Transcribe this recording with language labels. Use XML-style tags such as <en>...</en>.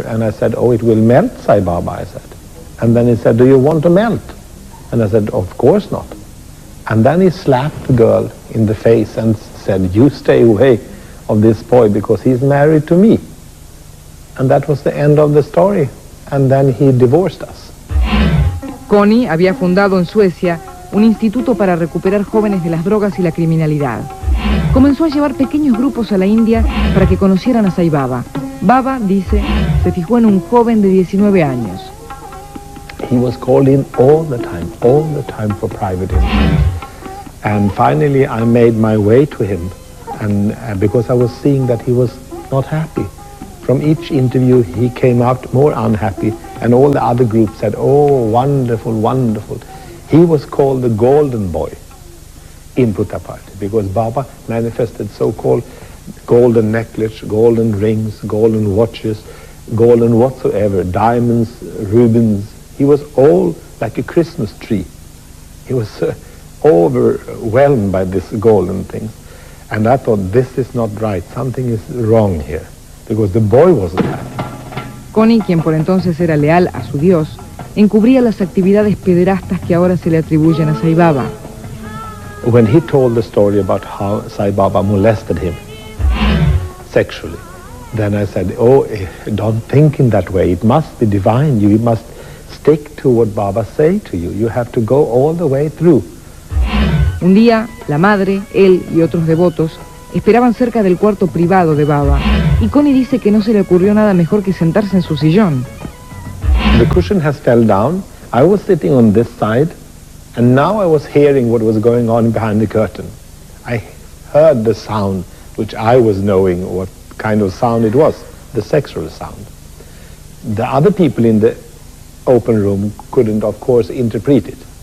<en>And I said, oh, it will melt, Sai Baba, I said. And then he said, do you want to melt? And I said, of course not. And then he slapped the girl in the face and said, you stay away of this boy because he's married to me. And that was the end of the story. And then he divorced us.</en> <es>Connie había fundado en Suecia un instituto para recuperar jóvenes de las drogas y la criminalidad. Comenzó a llevar pequeños grupos a la India para que conocieran a Sai Baba. Baba, dice, se fijó en un joven de 19 años.</es> <en>He was called in all the time for private interviews. And finally I made my way to him, and because I was seeing that he was not happy. From each interview he came out more unhappy, and all the other groups said, oh, wonderful, wonderful. He was called the golden boy in Purified because Baba manifested so-called golden necklace, golden rings, golden watches, golden whatsoever, diamonds, rubies. He was all like a Christmas tree. He was overwhelmed by this golden things. And I thought, this is not right. Something is wrong here. Because the boy wasn't happy.</en> <es>Connie, quien por entonces era leal a su Dios, encubría las actividades pederastas que ahora se le atribuyen a Sai Baba.</es> <en>When he told the story about how Sai Baba molested him sexually, then I said, oh, don't think in that way. It must be divine. You must stick to what Baba say to you. You have to go all the way through.</en> <es>Un día, la madre, él y otros devotos esperaban cerca del cuarto privado de Baba, y Connie dice que no se le ocurrió nada mejor que sentarse en su sillón.</es> <en>The cushion has fell down. I was sitting on this side, and now I was hearing what was going on behind the curtain. I heard the sound, which I was knowing what kind of sound it was, the sexual sound. The other people in the open room couldn't, of course, interpret it.</en>